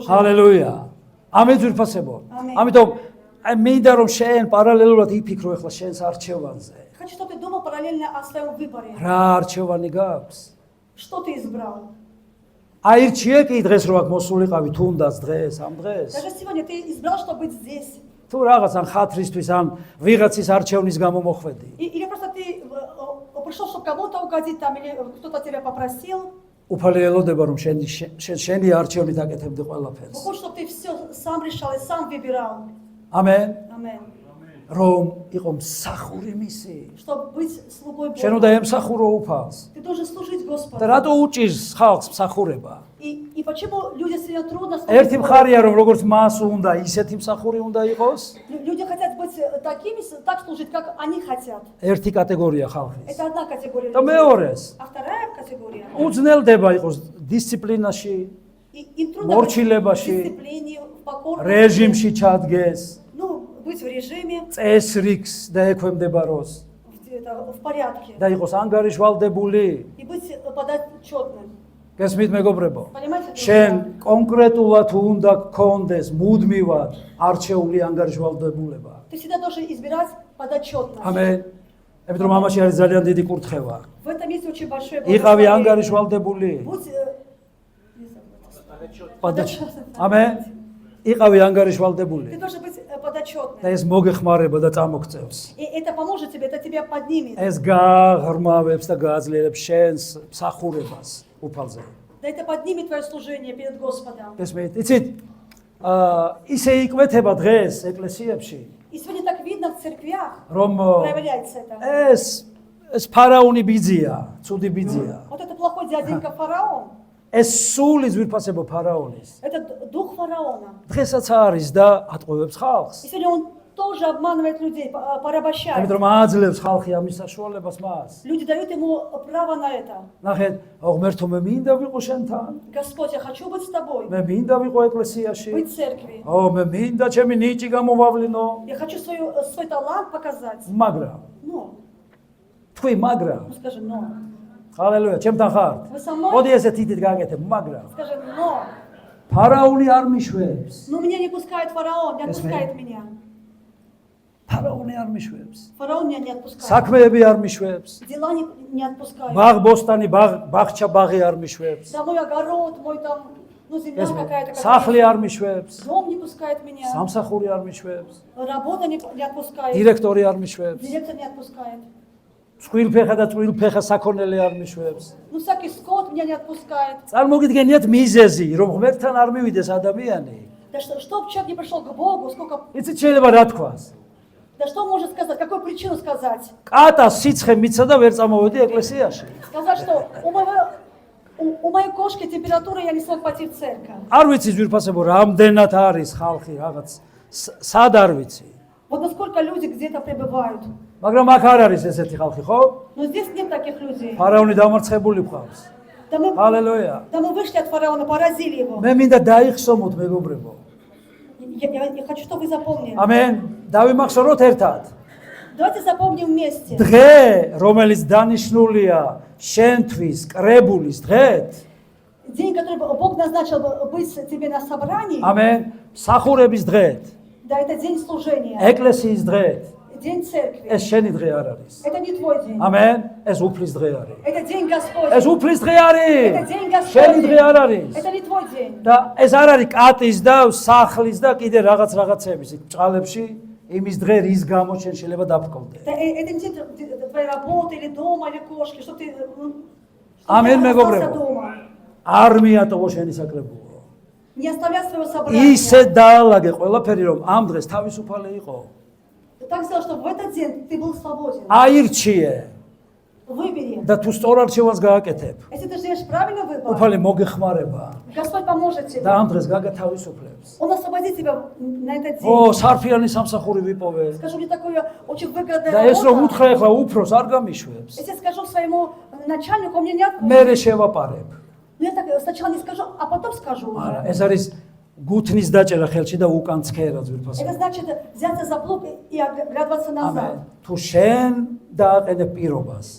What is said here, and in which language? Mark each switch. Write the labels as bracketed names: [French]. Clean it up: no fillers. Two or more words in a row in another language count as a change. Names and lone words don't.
[Georgian] ჰალელუია. ამენ ძვირფასებო. ამენ. ამიტომ აი მინდა რომ შენ პარალელურად იფიქრო ახლა შენს არჩევანზე. [Russian] Хочу, чтобы ты думал параллельно о своем выборе. [Georgian] რა არჩევანი გაქვს? [Russian] Что ты избрал? [Georgian] აირჩიე კი დღეს რო აქ მოსულიყავი თუნდაც დღეს, ამ დღეს. [Russian] Даже сегодня ты избрал, чтобы быть здесь. [Georgian] თუ რაღაც ან ხათრისთვის ან ვიღაცის არჩევნის გამო მოხვედი. [Russian] Или просто ты пришел, чтобы кому-то угодить там, или кто-то тебя попросил. [Georgian] უფალი ელოდება რომ შენი არჩევნით აკეთებდი ყველაფერს. [Russian] Хочешь, чтобы ты все сам решал и сам выбирал. [Georgian] ამენ. [Russian] Амен. [Georgian] რომ იყო მსახური მისი. [Russian] Чтобы быть слугой [Georgian] შენ [Russian] Бога. [Georgian] უნდა ემსახურო უფალს. [Russian] Ты должен служить [Georgian] და [Russian] Господу. [Georgian] რატო უჭირს ხალხს მსახურება? [Russian] И почему людям сегодня трудно [Georgian] ერთი [Russian] служить [Georgian] მხარია რომ როგორც მას უნდა, ისეთი მსახური უნდა იყოს. [Russian] Люди хотят быть такими, так служить, как они хотят. [Georgian] ერთი категория ხალხის. [Russian] Это одна категория [Georgian] და [Russian] людей. [Georgian] მეორეს [Russian] А вторая категория. [Georgian] უძნელდება იყოს დისციპლინაში, [Russian] И им трудно быть в [Georgian] მორჩილებაში, [Russian] дисциплине, в покорности. [Georgian] რეჟიმში ჩადგეს, [Russian] Ну, быть в режиме, [Georgian] წესრიგს და ექვემდებაროს [Russian] в порядке. [Georgian] და იყოს ანგარიშვალდებული. [Russian] И быть подотчетным. [Georgian] გესმით მეგობრებო? [Russian] Понимаете? [Georgian] შენ კონკრეტულად უნდა გქონდეს მუდმივად არჩეული ანგარიშვალდებულება. [Russian] Ты всегда должен избирать подотчетность. [Georgian] ამენ. იმიტომ რომ ამაში არის ძალიან დიდი კურთხევა. [Russian] В этом есть очень большое [Georgian] იყავი [Russian] благословение. [Georgian] ანგარიშვალდებული. [Russian] Будь [Georgian] ამენ. იყავი [Russian] Ты [Georgian] ანგარიშვალდებული. [Russian] должен быть [Georgian] და [Russian] подотчетным. [Georgian] ეს მოგეხმარება და წამოგწევს. [Russian] И это поможет тебе, это тебя поднимет. [Georgian] ეს გააღრმავებს და გააძლიერებს შენს მსახურებას უფალზე. [Russian] Да это поднимет твое служение перед Господом. [Georgian] ესმით, იცით, ისე იკვეთება დღეს ეკლესიებში, [Russian] И сегодня так видно в церквях, [Georgian] რომ [Russian] проявляется это. [Georgian] ეს ფარაონი ბიძია, ცუდი биძია. [Russian] Вот это плохой дяденька фараон, [Georgian] ეს სული ძვირფასებო ფარაონის. [Russian] это дух фараона. [Georgian] დღესაც არის და ატყუებს ხალხს. [Russian] И сегодня он тоже обманывает людей, порабощает. [Georgian] ამიტომ აძლევს ხალხი ამის საშუალებას მას. [Russian] Люди дают ему право на это. [Georgian] ნახეთ, ღმერთო მე მინდა ვიყო შენთან. [Russian] Господь, я хочу быть с тобой, [Georgian] მე მინდა ვიყო ეკლესიაში. [Russian] быть в церкви. [Georgian] მე მინდა ჩემი ნიჭი გამოვავლინო. [Russian] Я хочу свой талант показать. [Georgian] მაგრამ, [Russian] Но, [Georgian] თქვი მაგრამ. [Russian] ну скажи, но. [Georgian] ჰალელუია, ჩემთან ხართ. [Russian] Вы со мной? [Georgian] მოდი ესე თითით გაგეთებ, მაგრამ [Russian] Скажи, но. [Georgian] ფარაონი არ მიშვებს. [Russian] Ну меня не пускает фараон, не Yes, отпускает меня. [Georgian] ფარაონი არ მიშვებს. [Russian] Фараон меня не отпускает. [Georgian] საქმეები არ მიშვებს. [Russian] Дела не отпускают. [Georgian] ბაღ-ბოსტანი, ბაღ-ბაღჩა ბაღი არ მიშვებს. [Russian] Да мой огород, мой там, ну земля [Georgian] ეს [Russian] какая-то. [Georgian] სახლი არ მიშვებს. [Russian] Дом не пускает меня. [Georgian] სამსახური არ მიშვებს. [Russian] Работа не отпускает. [Georgian] დირექტორი არ მიშვებს. [Russian] Директор не отпускает. [Georgian] წყვილფეხა და წყვილფეხა საქონელი არ მიშვებს. [Russian] Ну всякий скот меня не отпускает. [Georgian] წარმოგიდგენიათ მიზეზი, რომ ღმერთთან არ მივიდეს ადამიანი. [Russian] Да чтоб человек не пришел к Богу, сколько... [Georgian] იცით შეიძლება რა თქვას? [Russian] Да что может сказать, какую причину сказать? [Georgian] კატა სიცხე მიცა და ვერ წამოვედი ეკლესიაში. [Russian] Сказать, что у моей кошки температура, я не смог пойти в церковь. [Georgian] არ ვიცი ძვირფასებო, რამდენად არის ხალხი რაღაც სად არ ვიცი. [Russian] Вот насколько люди где-то пребывают. [Georgian] მაგრამ აქ არ არის ესეთი ხალხი, ხო? [Russian] Но здесь нет таких людей. [Georgian] ფარაონი დამარცხებული ყავს. [Russian] Да мы [Georgian] ჰალელუია. [Russian] вышли от фараона, поразили его. [Georgian] მე მინდა დაიხსომოთ მეგობრებო. [Russian] Я хочу, чтобы вы запомнили. [Georgian] ამენ. დავიმახსოვროთ ერთად. [Russian] Давайте запомним вместе. [Georgian] დღე, რომელიც დანიშნულია შენთვის კრებულის დღეთ, [Russian] День, который Бог назначил быть тебе на собрании, [Georgian] ამენ, სახურების დღეთ, [Russian] да, это день служения, [Georgian] ეკლესიის დღეთ, [Russian] день церкви. [Georgian] ეს შენი დღე არ არის. [Russian] Это не твой день. [Georgian] ამენ, ეს უფლის დღე არის. [Russian] Это день [Georgian] ეს [Russian] Господень. [Georgian] უფლის დღე არის. [Russian] Это день [Georgian] შენი დღე არ [Russian] Господень. [Georgian] არის. [Russian] Это не твой день. [Georgian] და ეს არ არის კატის და სახლის და კიდე რაღაცების ბჭყალებში იმის დღე რის გამო შენ შეიძლება დაფრკოვდე. [Russian] Это не день твоей работы или дома, или кошки, что ты Amen, остался [Georgian] мегобребо. [Russian] дома. [Georgian] არ მიატოვო შენი საკრებულო. [Russian] Не оставляй своего собрания. [Georgian] ისე დაალაგე ყველაფერი რომ ამ დღეს თავისუფალი იყო. [Russian] Так сделал, чтобы в этот день ты был свободен. [Georgian] აირჩიე [Russian] Выбери. [Georgian] და თუ სწორ არჩევანს გააკეთებ, [Russian] Если ты сделаешь правильный выбор, [Georgian] უფალი მოგეხმარება [Russian] Господь поможет [Georgian] და [Russian] тебе. [Georgian] ამ დღეს გაგათავისუფლებს. [Russian] Он освободит тебя на этот день. [Georgian] ო, სარფიანი სამსახური ვიპოვე. [Russian] Скажу, мне такое очень выгодная [Georgian] და ეს რომ [Russian] работа. [Georgian] უთხრა ახლა უფროს არ გამიშვებს. [Russian] Если я скажу своему начальнику, он мне не отпустит. [Georgian] მე შევაპარებ. [Russian] Ну, я так сначала не скажу, а потом скажу [Georgian] არა, [Russian] уже. [Georgian] ეს არის გუთნის დაჭერა ხელში და უკან ცქერა [Russian] Это [Georgian] ძვირფასო. [Russian] значит взяться за плуг и оглядываться [Georgian] ამენ. [Russian] назад. [Georgian] თუ შენ დააყენებ პირობას,